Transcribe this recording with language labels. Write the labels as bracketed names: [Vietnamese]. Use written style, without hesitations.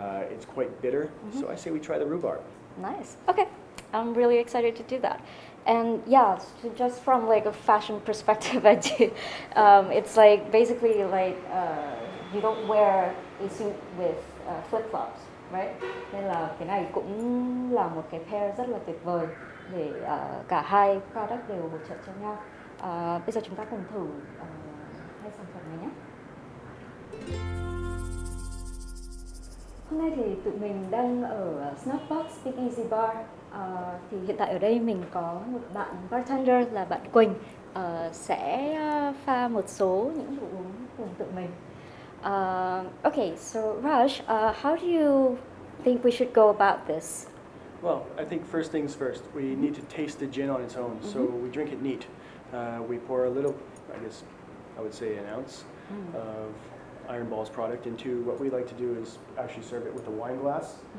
[English] It's quite bitter. So I say we try the rhubarb. Nice. Okay. I'm really excited to do that. And yeah, so just from a fashion perspective, I do. It's basically you don't wear a suit with flip-flops, right? [Vietnamese] Nên là cái này cũng là một cái pair rất là tuyệt vời để cả hai product đều hỗ trợ cho nhau. Bây giờ chúng ta cùng thử hai sản phẩm này nhé. nay thì tụi mình đang ở Snapbox Speakeasy Bar. Thì hiện tại ở đây mình có một bạn bartender là bạn Quỳnh sẽ pha một số những đồ uống cùng tụi mình. [English] Okay, so Raj, how do you think we should go about this? Well, I think first things first, we need to taste the gin on its own. So we drink it neat. We pour a little, I guess I would say an ounce of Iron Balls product into what we like to do is actually serve it with a wine glass.